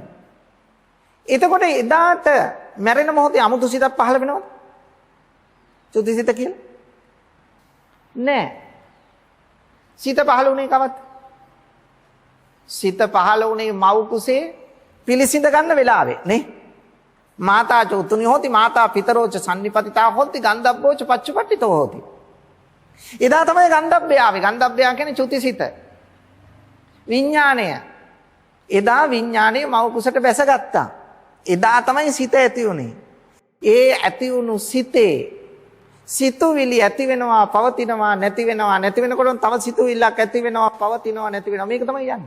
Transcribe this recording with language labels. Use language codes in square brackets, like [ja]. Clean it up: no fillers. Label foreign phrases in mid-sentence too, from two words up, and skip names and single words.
[si] එතකොට එදාට මැරෙන මොහොතේ අමුතු සිතක් පහළ වෙනවද? චුති සිත කියලා? නෑ. සිත පහළ වුණේ කවද්ද? සිත පහළ වුණේ මව් කුසේ පිළිසිඳ ගන්න වෙලාවේ නේ. [pi] මාතා චෝතුනි හොති මාතා පිතරෝච සම්නිපතිතා හොති ගන්ධබ්බෝච පච්චපට්ඨිතෝ හොති. [si] එදා තමයි ගන්ධබ්බය ආවේ. ගන්ධබ්බය කියන්නේ චුතිසිත. විඥාණය. එදා විඥාණය මව කුසට බැසගත්තා. එදා තමයි සිත ඇති වුනේ. ඒ ඇති වුණු සිතේ සිතුවිලි ඇති වෙනවා පවතිනවා නැති වෙනවා නැති වෙනකොට තව සිතුවිල්ලක් ඇති වෙනවා පවතිනවා නැති වෙනවා මේක තමයි යන්නේ.